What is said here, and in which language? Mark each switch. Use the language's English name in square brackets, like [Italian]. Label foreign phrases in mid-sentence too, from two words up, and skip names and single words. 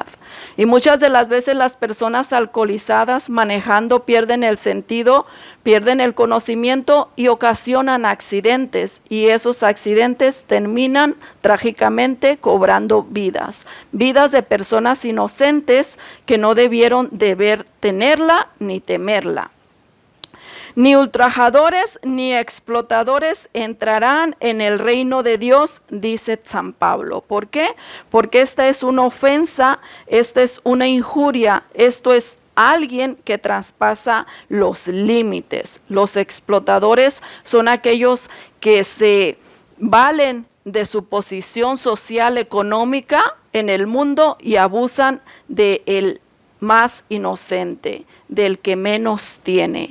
[Spanish] Y muchas de las veces las personas alcoholizadas manejando pierden el sentido, pierden el conocimiento y ocasionan accidentes. Y esos accidentes terminan trágicamente cobrando vidas de personas inocentes que no debieron tenerla ni temerla. Ni ultrajadores ni explotadores entrarán en el reino de Dios, dice San Pablo. ¿Por qué? Porque esta es una ofensa, esta es una injuria, esto es alguien que traspasa los límites. Los explotadores son aquellos que se valen de su posición social económica en el mundo y abusan del más inocente, del que menos tiene.